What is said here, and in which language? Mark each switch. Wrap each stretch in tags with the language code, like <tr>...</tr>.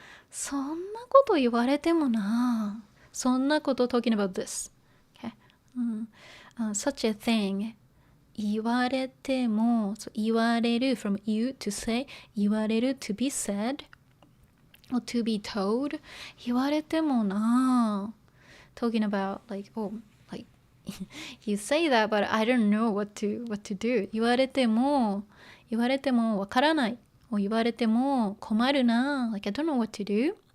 <ja>そんなこと言われてもな。</ja> <en>そんなこと talking about this. Okay. Such a thing. 言われても、so 言われる from you to say, 言われる to be said, or to be told,</en> <ja>言われてもな</ja> <en>talking about like, oh, like you say that but I don't know what to do.</en> <ja>言われてもわからない</ja> <en>or</en> <ja>言われても困るな</ja> <en>like I don't know what to do.</en>